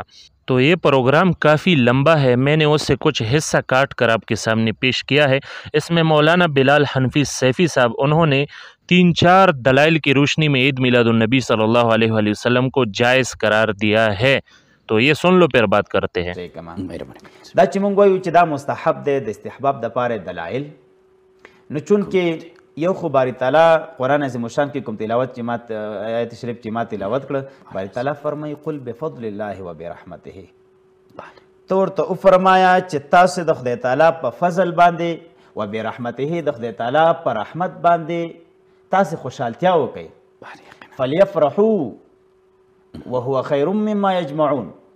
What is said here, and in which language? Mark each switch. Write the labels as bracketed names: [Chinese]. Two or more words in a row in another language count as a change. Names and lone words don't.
[Hindi] तो ये प्रोग्राम काफ़ी लंबा है, मैंने उससे कुछ हिस्सा काट कर आपके सामने पेश किया है। इसमें मौलाना बिलाल हनफी सैफ़ी साहब, उन्होंने 3-4 दलाइल की रोशनी में ईद मिलादुन्नबी [Arabic] صلى الله عليه وسلم [Hindi] को जायज़ करार दिया है। तो ये सुन लो, फिर बात करते हैं। [Pashto] دا چې مونږ وایو چې دا مستحب دی د استحباب دپاره دلایل، نو چونکې یو خو باری تعالی قرآن عظیم الشان کې کوم تلاوت چې ما آیت شریف چې ما تلاوت کړه، باری تعالی فرمایي [Arabic] قل بفضل الله و برحمته، [Pashto] ته ورته وفرمایه چې تاسو د خدای تعالی په فضل باندې [Arabic] و برحمته [Pashto] د خدای تعالی په رحمت باندې تاسو خوشحالتیا وکئ، [Arabic] فلیفرحوا وهو خیر مما یجمعون،